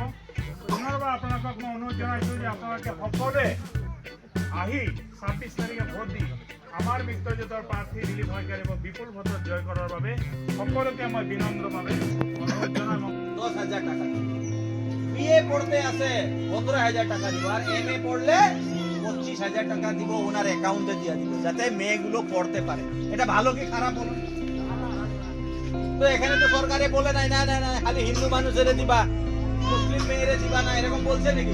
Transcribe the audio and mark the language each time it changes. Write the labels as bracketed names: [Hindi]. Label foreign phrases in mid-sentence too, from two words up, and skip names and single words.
[Assamese] পুনৰবাৰ আপোনালোকক মই অনুৰোধ জনাইছোঁ যে আপোনালোকে সকলোৱে আহি 26 তাৰিখে ভোট দি আমাৰ মিত্ৰজোঁটৰ প্ৰাৰ্থী দিলীপ শইকীয়াক বিপুল ভোটত জয় কৰাৰ বাবে সকলোকে মই বিনম্ৰভাৱে অনুৰোধ জনাই। [Bangla] 10,000 টাকা বিএ পড়তে আছে 15,000 টাকা দিব, আর MA পড়লে 25,000 টাকা দিব ওনার অ্যাকাউন্টে দিয়ে দিব, যাতে মেয়েগুলো পড়তে পারে। এটা ভালো কি খারাপ বলুন? তো এখানে তো সরকারে বলে নাই না না না খালি হিন্দু মানুষের দিবা, মুসলিম মেয়েরে দিবা না, এরকম বলছে নাকি?